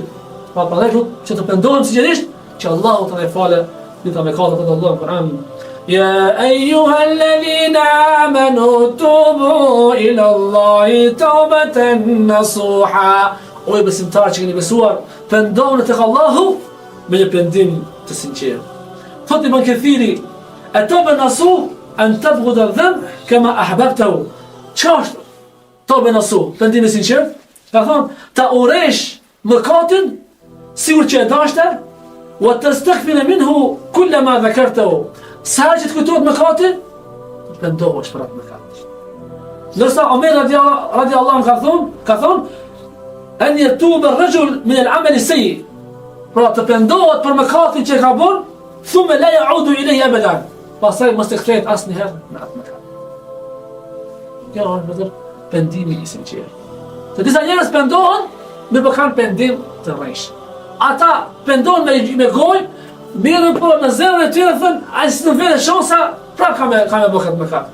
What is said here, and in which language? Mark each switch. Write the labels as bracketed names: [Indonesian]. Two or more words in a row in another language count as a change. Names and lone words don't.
[Albanian] Pra prandaj që të pendohem sinqerisht që Allahu të na falë dita me katër të Allahut në Kur'an. [Arabic] يا أيها الذين آمنوا توبوا إلى الله توبة نصوحا. [Albanian] O i besimtarë që keni besuar, pendoni tek Allahu me një pendim të sinqert. Thot Ibn Kathiri, [Arabic] التوبة النصوح أن تبغض الذنب كما أحببته. [Albanian] Ç'është [Arabic] توبة نصوح? [Albanian] Pendimi i sinqert? Ka thonë, ta uresh mëkatin sikur që e dashte, [Arabic] وتستغفر منه كلما ذكرته. [Albanian] Sa që të kujtohet mëkati, pendohesh për atë mëkat. Ndërsa Omer [Arabic] رضي الله عنه [Albanian] ka thonë, [Arabic] أن يتوب الرجل من العمل السيئ. [Albanian] Pra të pendohet për mëkatin që ka bërë, [Arabic] ثم لا يعود إليه أبدا. [Albanian] Pastaj mos të kthehet asnjëherë në atë mëkat. Kjo është vetëm pendimi i sinqert. Të disa njerëz pendohen me bëkan pendim të rreshtë. Ata pendohen me gojë, mirë po në zemrën e tyre thënë, ai s'u vjen shansa, prap ka me bëkat mëkat.